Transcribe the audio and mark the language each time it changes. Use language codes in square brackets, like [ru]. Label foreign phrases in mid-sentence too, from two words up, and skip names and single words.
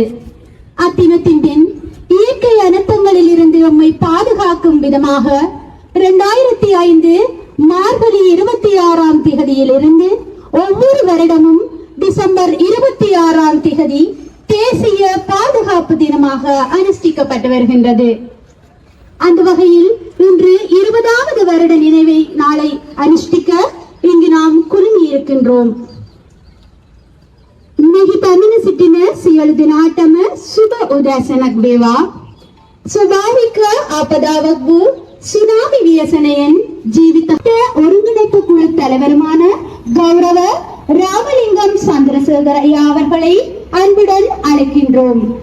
[ta] அத்தினத்தின் பின் இயற்கை அனர்த்தங்களில் இருந்து நம்மை பாதுகாக்கும் விதமாக 2005 மார்கழி 26ஆம் திகதியில் இருந்து ஒவ்வொரு வருடமும் டிசம்பர் 26ஆம் திகதி தேசிய பாதுகாப்பு தினமாக அனுஷ்டிக்கப்பட்டு வருகின்றது. அந்த வகையில் இன்று 20வது வருட நினைவை நாளை அனுஷ்டிக்க இங்கு நாம் குழுமி இருக்கின்றோம். [si] මෙහි පැමිණ සිටින සියලු දෙනාටම සුබ උදෑසනක් වේවා. ස්වභාවික ආපදාවක් වූ [ta] சுனாமி வியசனையின் ஜீவித்த ஒருங்கிணைப்பு குழு தலைவருமான கௌரவ ராமலிங்கம் சந்திரசேகர் ஐயா அவர்களை அன்புடன் அழைக்கின்றோம்.